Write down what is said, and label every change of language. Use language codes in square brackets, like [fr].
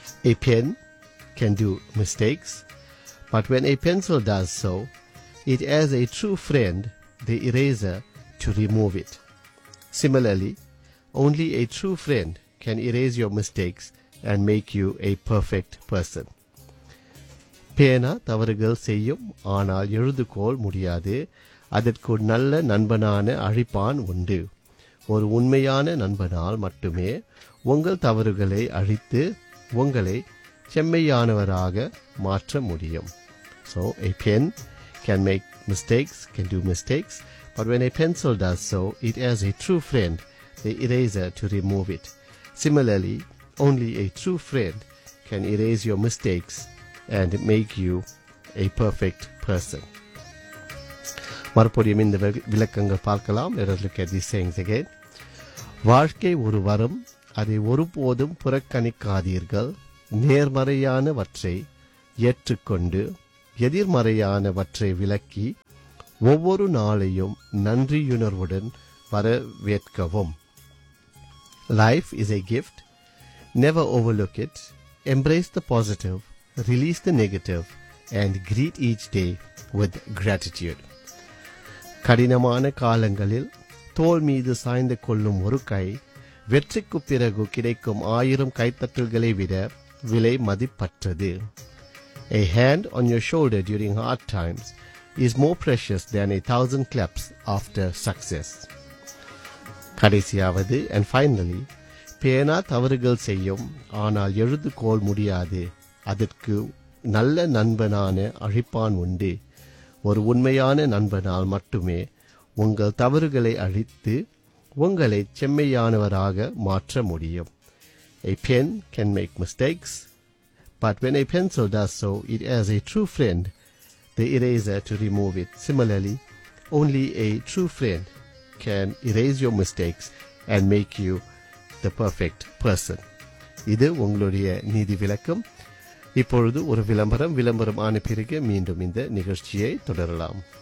[en] A pen can do mistakes, but when a pencil does so, it has a true friend, the eraser, to remove it. Similarly, only a true friend can erase your mistakes and make you a perfect person. [ta] பேனா தவறுகள் செய்யும், ஆனால் எழுதுகோல் முடியாது. அதற்கு நல்ல நண்பனான அழிப்பான் உண்டு. ஒரு உண்மையான நண்பனால் மட்டுமே உங்கள் தவறுகளை அழித்து உங்களை செம்மையானவராக மாற்ற முடியும். [en] So a pen can make mistakes, can do mistakes, but when a pencil does so, it has a true friend, the eraser to remove it. Similarly, only a true friend can erase your mistakes and make you a perfect person. [ta] மறுபடியும் இந்த விளக்கங்கள் பார்க்கலாம். [en] Let us look at these sayings again. [ta] வாழ்க்கை ஒரு வரம், அதை ஒருபோதும் புறக்கணிக்காதீர்கள். நேர்மறையானவற்றை ஏற்றுக்கொண்டு எதிர்மறையானவற்றை விலக்கி ஒவ்வொரு நாளையும் நன்றியுணர்வுடன் வரவேற்கவும். [en] Life is a gift, never overlook it. Embrace the positive, release the negative and greet each day with gratitude. [ta] கடினமான காலங்களில் தோல் மீது சாய்ந்து கொள்ளும் ஒரு கை வெற்றிக்கு பிறகு கிடைக்கும் 1000 கைத்தட்டல்களை விட விலை மதிப்பற்றது. [en] A hand on your shoulder during hard times is more precious than 1000 claps after success. [ta] கடைசியாவது, [en] and finally, [ta] பேனா தவறுகள் செய்யும், ஆனால் எழுதுகோல் முடியாது. அதற்கு நல்ல நண்பனான அழிப்பான் உண்டு. ஒரு உண்மையான நண்பனால் மட்டுமே உங்கள் தவறுகளை அழித்து உங்களை செம்மையானவராக மாற்ற முடியும். [en] A pen can make mistakes, but when a pencil does so, it has a true friend, the eraser, to remove it. Similarly, only a true friend can erase your mistakes and make you the perfect person. [ta] இது உங்களுடைய நீதி விளக்கம். இப்பொழுது ஒரு விளம்பரம், விளம்பரம் ஆன பிறகு மீண்டும் இந்த நிகழ்ச்சியை தொடரலாம்.